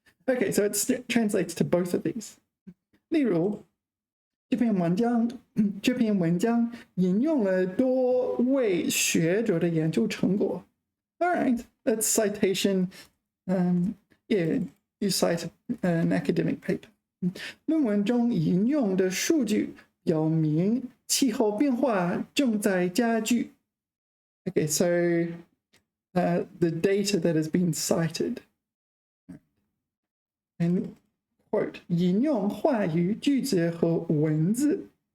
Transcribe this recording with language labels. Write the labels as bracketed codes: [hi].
[en] Okay, so it translates to both of these. [zh] 例如这篇文章引用了多位学者的研究成果。 [en] All right, that's citation. yeah, you cite an academic paper. [zh] 论文中引用的数据表明气候变化正在加剧。 [en] Okay, so the data that has been cited. And quote, [zh] 引用话语、句子和文字。